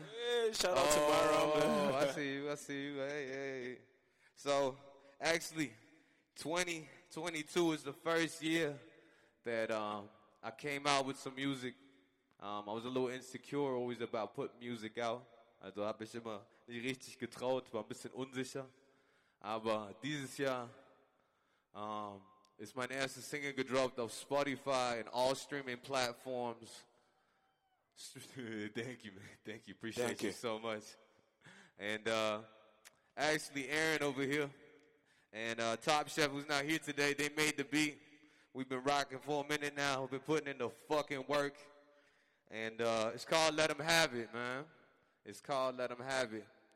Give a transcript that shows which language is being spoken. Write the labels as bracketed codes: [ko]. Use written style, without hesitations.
[en] Hey, shout out to Byron, man. I see you. I see you. Hey, hey. So, actually, 2022 is the first year that I came out with some music. I was a little insecure always about putting music out. [de] Also, habe ich immer nicht richtig getraut, war ein bisschen unsicher. Aber dieses Jahr ist mein erstes Single gedroppt auf Spotify [en] and all streaming platforms. Thank you, man. Thank you. Appreciate you so much. And actually, Aaron over here and Top Chef, who's not here today, they made the beat. We've been rocking for a minute now. We've been putting in the fucking work. And it's called Let 'Em Have It, man. It's called Let 'Em Have It.